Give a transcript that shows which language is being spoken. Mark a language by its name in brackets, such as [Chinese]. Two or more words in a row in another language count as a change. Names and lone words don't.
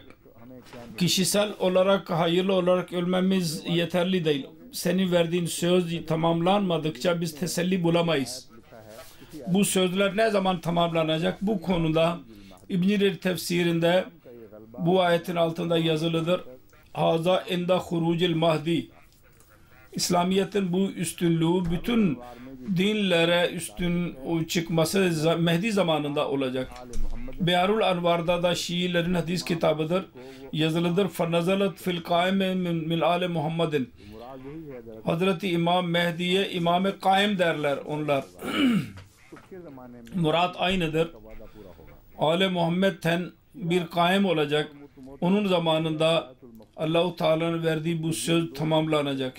[Turkish] Kişisel olarak, hayırlı olarak ölmemiz yeterli değil. Senin verdiğin söz tamamlanmadıkça biz teselli bulamayız. Bu sözler ne zaman tamamlanacak? Bu konuda İbn Cerir tefsirinde bu ayetin altında yazılıdır. [Arabic] هذا عند خروج المهدي. [Turkish] İslamiyet'in bu üstünlüğü bütün dinlere üstün çıkması Mehdi zamanında olacak. Beharul Anvar'da da Şiilerin hadis kitabıdır. Yazılıdır. [Arabic] فَنَزَلَتْ فِي الْقَائِمِ مِنْ آلِ مُحَمَّدٍ [Turkish] Hazreti İmam Mehdi'ye İmam-ı Kaim derler onlar. Murat aynıdır. Ali Muhammed'ten bir kaim olacak. Onun zamanında Allah-u Teala'nın verdiği bu söz tamamlanacak.